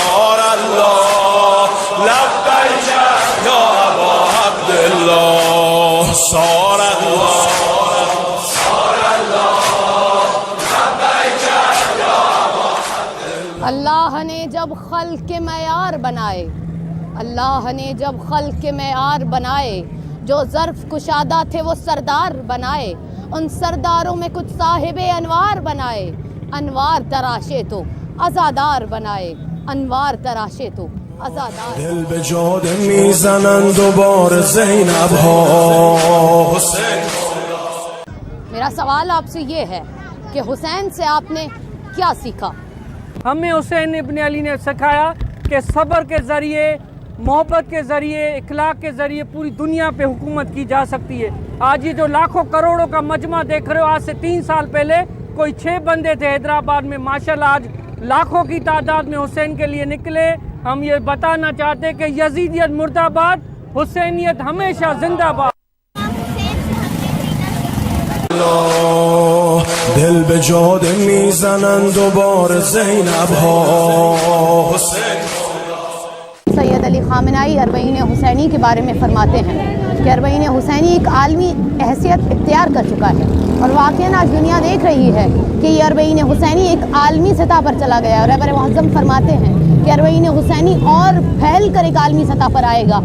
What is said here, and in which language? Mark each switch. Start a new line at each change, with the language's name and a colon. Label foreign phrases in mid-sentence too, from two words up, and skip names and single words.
Urdu: اللہ نے جب خلق کے معیار بنائے, اللہ نے جب خلق کے معیار بنائے, جو ظرف کشادہ تھے وہ سردار بنائے, ان سرداروں میں کچھ صاحب انوار بنائے, انوار تراشے تو عزادار بنائے, انوار تراشے تو عزادار.
Persian: دل به جاده میزنن دوباره زینب ها حسین.
Urdu: میرا سوال آپ سے یہ ہے کہ حسین سے آپ نے کیا سیکھا؟ ہمیں حسین ابن علی نے سکھایا کہ صبر کے ذریعے, محبت کے ذریعے, اخلاق کے ذریعے پوری دنیا پہ حکومت کی جا سکتی ہے. آج یہ جو لاکھوں کروڑوں کا مجمع دیکھ رہے ہو, آج سے 3 سال پہلے کوئی 6 بندے تھے حیدرآباد میں, ماشاءاللہ آج لاکھوں کی تعداد میں حسین کے لیے نکلے. ہم یہ بتانا چاہتے کہ یزیدیت مرد آباد, حسینیت ہمیشہ زندہ باد.
Persian: دل به جاده میزنن دوباره زینب ها حسین.
Urdu: سید علی خامنائی اربعین حسینی کے بارے میں فرماتے ہیں کہ اربعین حسینی ایک عالمی حیثیت اختیار کر چکا ہے, اور واقعاً آج دنیا دیکھ رہی ہے کہ یہ اربعین حسینی ایک عالمی سطح پر چلا گیا. اور رہبر معظم فرماتے ہیں کہ اربعین حسینی اور پھیل کر ایک عالمی سطح پر آئے گا.